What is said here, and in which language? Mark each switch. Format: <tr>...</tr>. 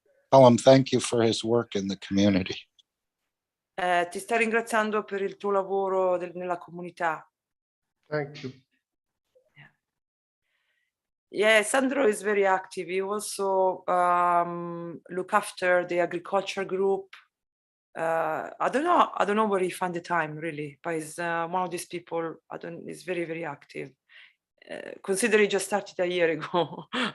<en>Tell him thank you for his work in the community.</en> <it>Ti sta ringraziando per il tuo lavoro nella comunità.</it> <en>Thank you. Yeah, Sandro is very active. He also look after the agriculture group. I don't know where he find the time really, but he's one of these people. He's very, very active. Consider he just started a year ago.</en>